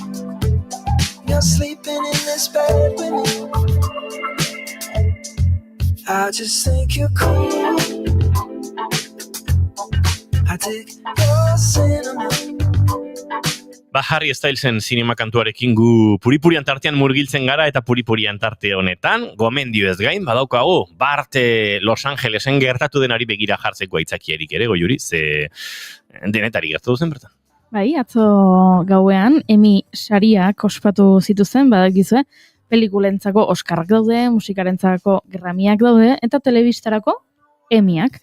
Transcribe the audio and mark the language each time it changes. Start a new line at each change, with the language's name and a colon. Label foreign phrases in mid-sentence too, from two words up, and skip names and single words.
English: You're sleeping in this bed with me. I just think you're cool. I dig your cinnamon.
Basque: Harry Stylesen zinema kantuarekin gu puripurian tartean murgiltzen gara eta puripurian tarte honetan, gomendio ez gain, badaukagu, Bart Los Angelesen gertatu denari begira jartzeko aitzakierik ere, Goiuri, ze denetari gertatu zen bertan. Bai, atzo gauean, Emmy sariak ospatu zituzen, badakizue, pelikulentzako Oskarrak daude, musikarentzako Grammyak daude, eta telebistarako Emmyak.